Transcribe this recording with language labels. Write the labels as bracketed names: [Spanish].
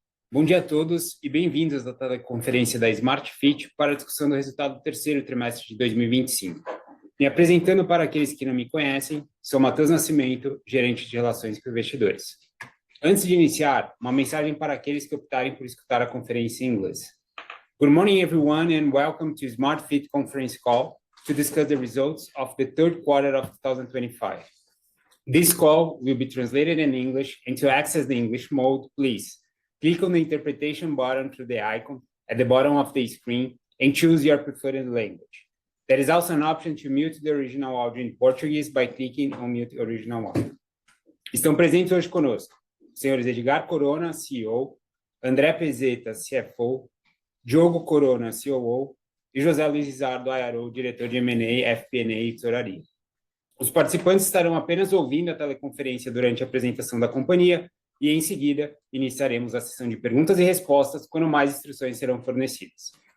[Portuguese] Bom dia a todos e bem-vindos à teleconferência da Smart Fit para a discussão do resultado do terceiro trimestre de 2025. Me apresentando para aqueles que não me conhecem, sou Matheus Nascimento, gerente de relações com investidores. Antes de iniciar, uma mensagem para aqueles que optarem por escutar a conferência em inglês. [English] Good morning everyone and welcome to Smart Fit conference call to discuss the results of the third quarter of 2025. This call will be translated in English, and to access the English mode, please click on the interpretation button through the icon at the bottom of the screen and choose your preferred language. There is also an option to mute the original audio in Portuguese by clicking on Mute Original Audio. [Portuguese] Estão presentes hoje conosco os senhores Edgar Corona, CEO, André Pezeta, CFO, Diogo Corona, COO e José Luiz Izardo, IRO, diretor de M&A, FP&A e Tesouraria. Os participantes estarão apenas ouvindo a teleconferência durante a apresentação da companhia e, em seguida, iniciaremos a sessão de perguntas e respostas quando mais instruções serão fornecidas.